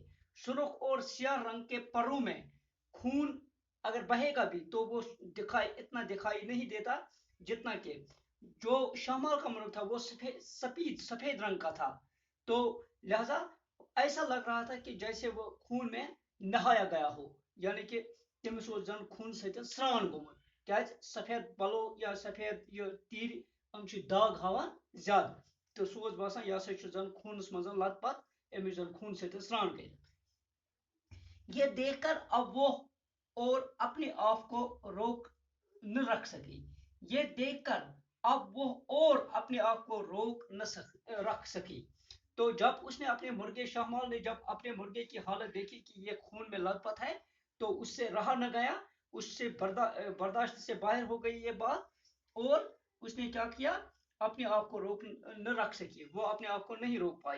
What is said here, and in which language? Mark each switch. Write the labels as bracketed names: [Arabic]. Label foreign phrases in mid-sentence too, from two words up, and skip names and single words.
[Urdu] سرخ اور سیاہ رنگ کے پروں میں خون اگر بہے گا بھی تو وہ اتنا دکھائی نہیں دیتا جتنا کہ جو شہمال کا مرغ تھا وہ سفید رنگ کا تھا۔ تو لہذا ایسا لگ رہا تھا کہ جیسے وہ خون میں نہایا گیا ہو، یعنی کہ [Kashmiri] تمس زن خون ستن سران گومت، کیاز سفید پلو یا سفید یہ تیر داغ ہاوان زیادہ، تو سہ باسان یہ ہسا زن خونس مز لت پت، امس زن خون ستن سران کر۔ [Urdu] یہ دیکھ کر اب وہ اور اپنے آپ کو روک نہ رکھ سکی۔ یہ دیکھ کر اب وہ اور اپنے آپ کو روک نہ رکھ سکی۔ تو جب اس نے اپنے مرغے، شہمال نے جب اپنے مرغے کی حالت دیکھی کہ یہ خون میں لت پت ہے، تو اس سے رہا نہ گیا، اس سے برداشت سے باہر ہو گئی یہ بات، اور اس نے کیا کیا، اپنے آپ کو روک نہ رکھ سکی، وہ اپنے آپ کو نہیں روک پائی۔